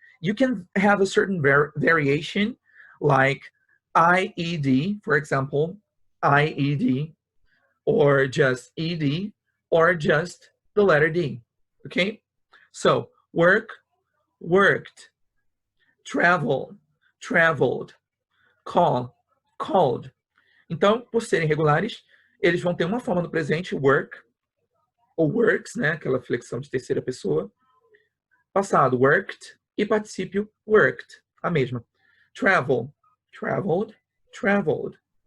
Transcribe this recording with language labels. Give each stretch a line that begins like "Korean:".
English: You can have a certain variation, like IED, for example, IED, or just ED, or just the letter D, okay? So, work, worked, travel, traveled, call, called.
Portuguese: Então, por serem regulares, eles vão ter uma forma no presente, work, ou works, né? Aquela flexão de terceira pessoa. Passado, worked, e particípio, worked, a mesma.
English: Travel, traveled, traveled.